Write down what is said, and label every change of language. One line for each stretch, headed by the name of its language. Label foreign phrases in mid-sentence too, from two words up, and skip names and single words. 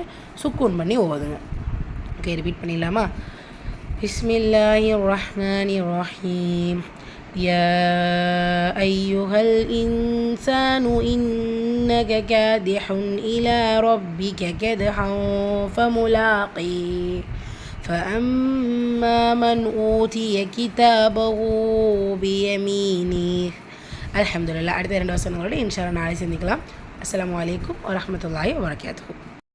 Tamil: சுக்கூன் பண்ணி ஓதுங்க. ஓகே, ரிப்பீட் பண்ணிடலாமா?
Arabic: بسم الله الرحمن الرحيم. يا أيها الإنسان إنك كادح إلى ربك كدحا فملاقيه. فأما من أوتي كتابه بيمينه. الحمد لله.
Tamil: அடுத்த 2 வசனங்களோட
Arabic: إن شاء الله
Tamil: நாளை சந்திக்கலாம்.
Arabic: السلام عليكم ورحمة الله وبركاته.